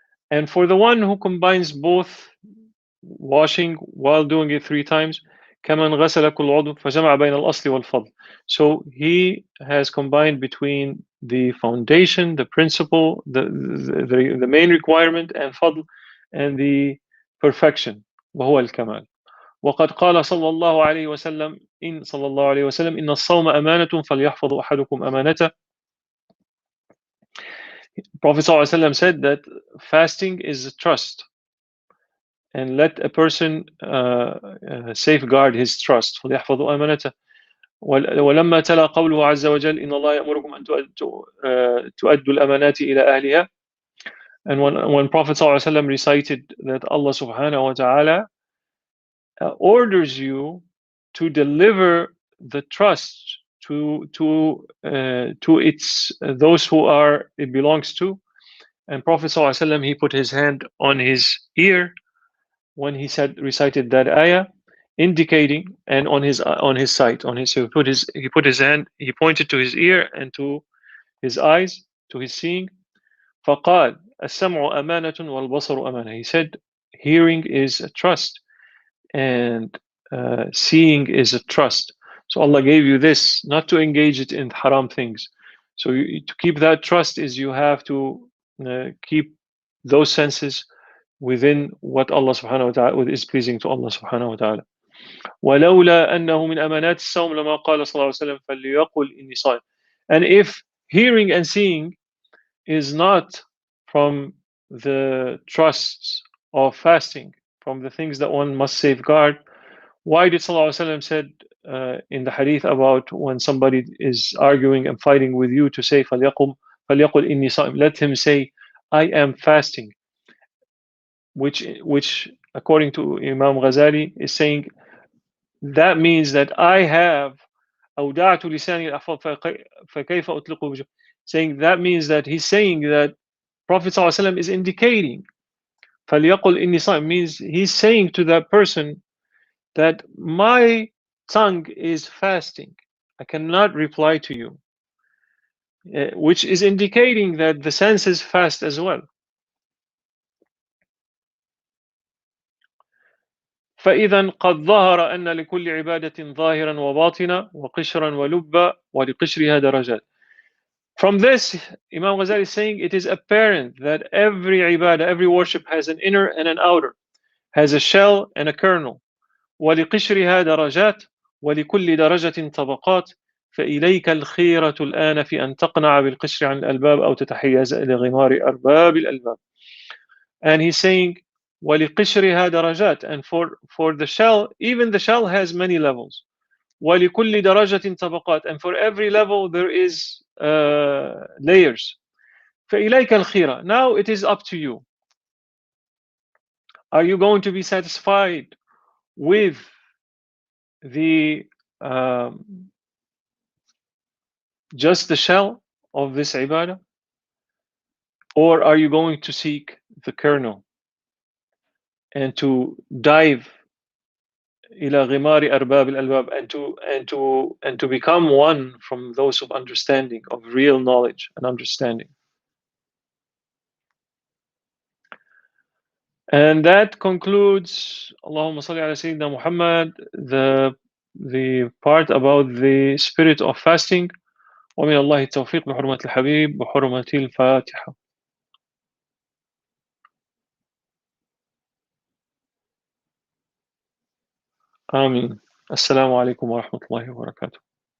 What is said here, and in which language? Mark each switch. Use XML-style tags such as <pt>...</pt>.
<en>And for the one who combines both washing while doing it 3 times,</en> <ar>كمن غسل كل عضو فجمع بين الأصل والفضل.</ar> <en>So he has combined between the foundation, the principle, the main requirement, and fadl, and the perfection,</en> <ar>وهو الكمال. وقد قال صلى الله عليه وسلم إن الصوم أمانة فليحفظ أحدكم أمانته.</ar> <en>Prophet ﷺ said that fasting is a trust, and let a person safeguard his trust.</en> <ar>فليحفظ أمانته. ولما تلا قوله عز وجل إن الله يأمركم أن تؤدوا الأمانات إلى أهلها.</ar> <en>And when Prophet ﷺ recited that Allah subhanahu wa ta'ala orders you to deliver the trust to its those who it belongs to, and Prophet ﷺ, he put his hand on his ear when he recited that ayah, indicating, and on his sight, he put his hand, he pointed to his ear and to his eyes, to his seeing.</en> <ar>فقال السمع أمانة والبصر أمانة.</ar> <en>He said hearing is a trust, and seeing is a trust. So Allah gave you this not to engage it in haram things. So to keep that trust is you have to keep those senses within what Allah subhanahu wa ta'ala is pleasing to Allah subhanahu wa ta'ala.</en> <ar>ولولا أنه من أمانات الصوم لما قال صلى الله عليه وسلم فليقل إني صائم.</ar> <en>And if hearing and seeing is not from the trusts of fasting, from the things that one must safeguard, why did Sallallahu Alaihi Wasallam said in the hadith about when somebody is arguing and fighting with you to say</en> <ar>فليقل إني صائم,</ar> <en>let him say I am fasting, which according to Imam Ghazali is saying that means that I have</en> <ar>أودعت لساني الأحفظ فكيف أطلقه,</ar> <en>saying that means that he's saying that Prophet ﷺ is indicating</en> <ar>فليقل إني صائم</ar> <en>means he's saying to that person that my tongue is fasting, I cannot reply to you, which is indicating that the senses fast as well.</en> <ar>فإذا قد ظهر أن لكل عبادة ظاهرا وباطنا وقشرا ولبا ولقشرها درجات.</ar> <en>From this, Imam Ghazali is saying it is apparent that every ibadah, every worship has an inner and an outer, has a shell and a kernel.</en> <ar>ولقشرها درجات ولكل درجة طبقات فإليك الخيرة الآن في أن تقنع بالقشر عن الألباب أو تتحيز إلى غمار أرباب الألباب.</ar> <en>And he's saying</en> <ar>وَلِقِشْرِهَا درجات,</ar> <en>and for the shell, even the shell has many levels.</en> <ar>وَلِكُلِّ دَرَجَةٍ طَبَقَات,</ar> <en>and for every level there is layers.</en> <ar>فَإِلَيْكَ الْخِيرَةِ,</ar> <en>now it is up to you. Are you going to be satisfied with the just the shell of this ibadah, or are you going to seek the kernel and to dive</en> <ar>إلى غمار أرباب الألباب,</ar> <en>and to become one from those of understanding, of real knowledge and understanding. And that concludes, Allahumma salli ala Sayyidina Muhammad, the part about the spirit of fasting.</en> <ar>ومن الله التوفيق بحرمة الحبيب بحرمة الفاتحة. آمين. السلام عليكم ورحمة الله وبركاته.</ar>